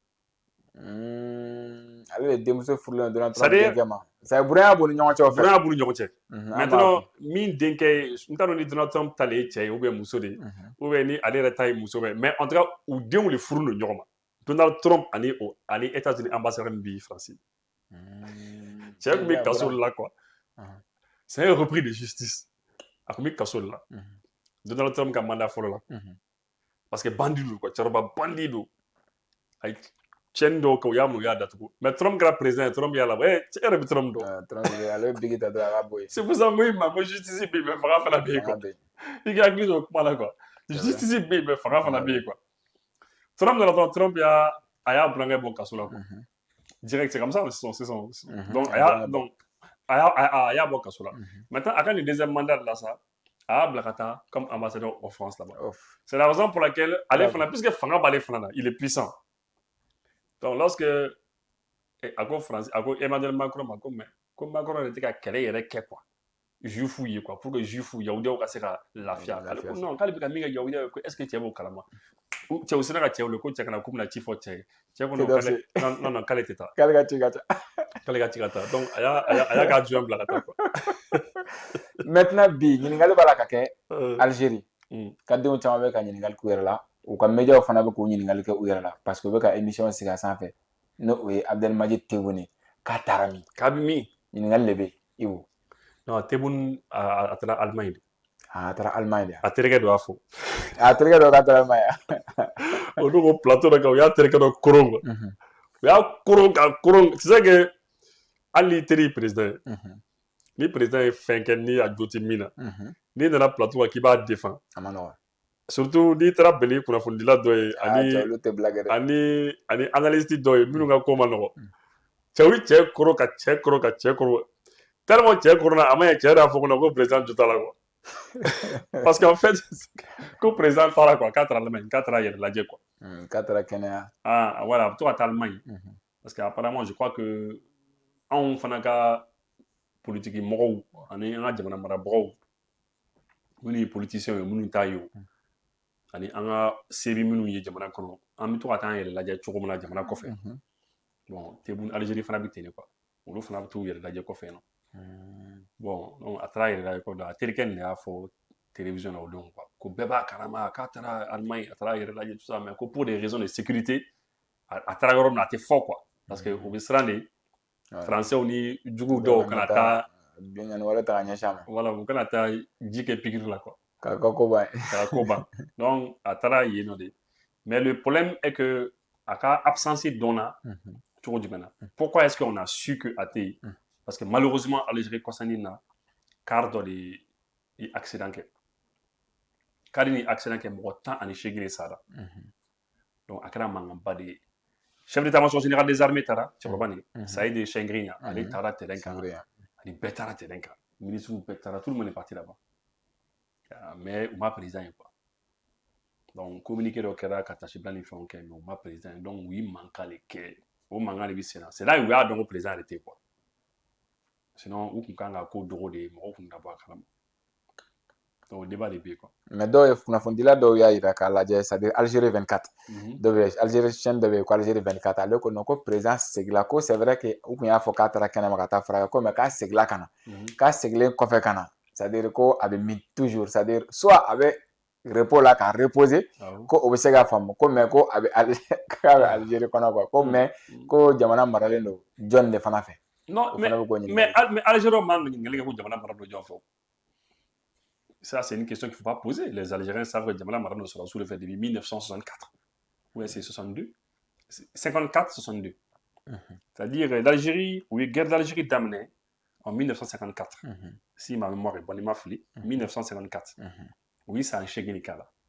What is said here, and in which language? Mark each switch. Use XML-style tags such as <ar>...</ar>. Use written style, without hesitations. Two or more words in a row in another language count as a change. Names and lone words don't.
<bm>Ale de denmuso furulen Donald Trump denkɛ ma. Ça buranya b'u ni ɲɔgɔn cɛ o fɛ. Buranya b'u ni ɲɔgɔn cɛ. Maintenant min denkɛ n t'a dɔn ni Donald Trump ta le ye cɛ ye</bm> <fr>ou bien</fr> <bm>muso de</bm> <fr>ou bien</fr> <bm>ni ale yɛrɛ ta ye muso bɛ</bm> <fr>mais en tout cas</fr> <bm>u denw de furu no ɲɔgɔn ma. Donald Trump ani États-Unis ambassadeur min bɛ Faransi. Cɛ kun bɛ kaso la quoi.</bm> <fr>C'est un repris de justice.</fr> <bm>A kun bɛ kaso la. Donald Trump ka mandat fɔlɔ la.</bm> <fr>Parce que</fr> <bm>bandit do quoi, cɛkɔrɔba bandit do. Ay cɛnni dɔw kɛ u y'a minɛ u y'a datugu mais Trump kɛra président Trump y'a labɔ cɛ yɛrɛ bɛ Trump dɔn. Trump ale bɛ bigi ta dɔrɔn a ka bɔ yen.</bm> <fr>C'est pour ça que moi</fr> <bm>ko justice bɛ yen mais fanga fana bɛ yen quoi. I ka hakili to o kuma la quoi. Justice bɛ yen mais fanga fana bɛ yen quoi. Trump nana dɔrɔn Trump y'a burankɛ bɔ kaso la quoi.</bm> <fr>Direct c'est comme ça c'est son.</fr> <bm>Donc a y'a bɔ kaso la. Maintenant a ka nin deuxième mandat la sa. A bila ka taa</bm> <fr>comme ambassadeur en France là-bas. C'est la raison pour laquelle</fr> <bm>ale fana</bm> <fr>puisque</fr> <bm>fanga b'ale fana</bm> <fr>il est puissant.</fr> <bm>Donc lorsque a ko France a ko Emmanuel Macron ma ko mais ko Macron yɛrɛ tɛ ka kɛlɛ yɛrɛ kɛ quoi juifu ye quoi</bm> <fr>pour que</fr> <bm>juifu yahudiyaw ka se ka lafiya ale ko non k'ale bɛ ka min kɛ yahudiyaw ko</bm> <fr>est-ce que</fr> <bm>cɛ b'o kalama cɛw sera ka cɛw le ko cɛ kana k'u bɛna ci fɔ cɛ ye cɛ ko non k'ale tɛ taa k'ale ka ci ka taa k'ale ka ci ka taa donc a y'a ka adjoint bila ka taa quoi. Maintenant bi ɲininkali b'a la ka kɛ Algérie ka denw caman bɛ ka ɲininkali k'u yɛrɛ la u ka médiaw fana bɛ k'u ɲininkali kɛ u yɛrɛ la</bm> <fr>parce que</fr> <bm>u bɛ ka émission sigi a sanfɛ n'o o ye Abdelmajid Tebboune k'a taara min k'a bɛ min ɲininkali de bɛ yen Ibu. Non Tebboune a taara Allemagne de. A taara Allemagne de. A terikɛ dɔ y'a fɔ. A terikɛ dɔ ka taara Allemagne. O don ko plateau dɔ kan o y'a terikɛ dɔ koron quoi. U y'a koron ka koron</bm> <fr>tu sais que</fr> <bm>hali n'i teri président ni président ye fɛn kɛ ni a jo tɛ min na n'i nana plateau kan k'i b'a défend a ma nɔgɔn surtout n'i taara bɛn ni kunnafonidila dɔ ye olu tɛ blague dɛ ani analyste dɔ ye minnu ka ko ma nɔgɔn cɛw cɛ kɔrɔ ka cɛ kɔrɔ ka cɛ kɔrɔ tellement cɛ kɔrɔna a ma ɲɛ cɛ yɛrɛ y'a fɔ ko président jo t'a la quoi</bm> <fr>parce qu'en fait</fr> <bm>ko président taara quoi k'a taara Allemagne k'a taara yɛrɛ lajɛ quoi k'a taara kɛnɛya voilà a bɛ to ka taa Allemagne</bm> <fr>parce que apparemment je crois que</fr> <bm>anw fana ka politique mɔgɔw ani an ka jamana marabagaw minnu ye politiciens ye minnu t'a ye o ani an ka seri minnu ye jamana kɔnɔ an bɛ to ka taa an yɛrɛ lajɛ cogo min na jamana kɔfɛ bon Tebboune Algérie fana bɛ ten de quoi olu fana bɛ t'u yɛrɛ lajɛ kɔfɛ yen nɔ bon donc a taara yɛrɛ lajɛ kɔfɛ a terikɛ nin de y'a fɔ télévision na o don quoi ko bɛɛ b'a kalama k'a taara Allemagne a taara yɛrɛ lajɛ</bm> <fr>tout ça</fr> <bm>mais ko</bm> <fr>pour des raisons de sécurité</fr> <bm>a taara yɔrɔ min na a tɛ fɔ quoi</bm> <fr>parce que</fr> <bm>u bɛ siran de français ni juguw dɔw kana taa binkani wɛrɛ ta ka ɲɛsin a ma voilà u kana taa ji kɛ pikiri la quoi k'a ka ko ban k'a ko ban donc a taara yen nɔ de</bm> <fr>mais le problème est que</fr> <bm>a ka absence donna cogo jumɛn na</bm> <fr>pourquoi est-ce qu'on a su que</fr> <bm>a tɛ yen</bm> <fr>parce que malheureusement</fr> <bm>Algérie kɔsannin na car dɔ de ye accident kɛ car ni accident kɛ mɔgɔ 18 de sara donc a kɛra mankanba de ye</bm> <fr>chef d'état-major général des armées</fr> <bm>taara cɛkɔrɔba nin Saïd Chengrinya ale taara terrain kan ani bɛɛ taara terrain kan ministre bɛɛ taara</bm> <fr>tout le monde est parti là-bas</fr> <bm>mais u ma président ye quoi donc communiqué dɔ kɛra ka tasibila ni fɛnw kɛ mais u ma président ye donc u ye mankan de kɛ o mankan de bɛ sen na</bm> <fr>c'est là</fr> <bm>u y'a dɔn ko président yɛrɛ tɛ quoi sinon u tun kan ka ko dogo de ye mɔgɔw tun ka bɔ a kalama donc débat de bɛ yen quoi mais dɔw ye kunnafonidila dɔw y'a jira k'a lajɛ</bm> <fr>c'est à dire</fr> <bm>Algérie 24 dɔ bɛ Algérie chaîne dɔ bɛ yen ko Algérie 24 ale ko non ko président seginna ko</bm> <fr>c'est vrai que</fr> <bm>u tun y'a fɔ k'a taara kɛnɛma ka taa furakɛ ko mais k'a seginna ka na k'a seginnen kɔfɛ ka na</bm> <fr>c'est à dire</fr> <bm>ko a bɛ min toujours</bm> <fr>c'est à dire</fr> <bm>soit a bɛ repos la k'a reposer ko o bɛ se k'a faamu ko mais ko a bɛ Algérie kɔnɔ quoi ko mais ko jamana maralen don jɔn de fana fɛ</bm> <fr>non mais Algérie</fr> <bm>man ɲininkali kɛ ko jamana mara don jɔn fɛ</bm> <fr>ça c'est une question qu'il faut pas poser les Algériens savent que</fr> <bm>jamana mara don sɔrɔ</bm> <fr>sous le fait depuis 1964 ou c'est 62 54 62 c'est-à-dire l'Algérie ou guerre d'Algérie daminɛ en 1954 si ma mémoire est bonne il m'a fili 1954 oui c'est un chèque kala</fr>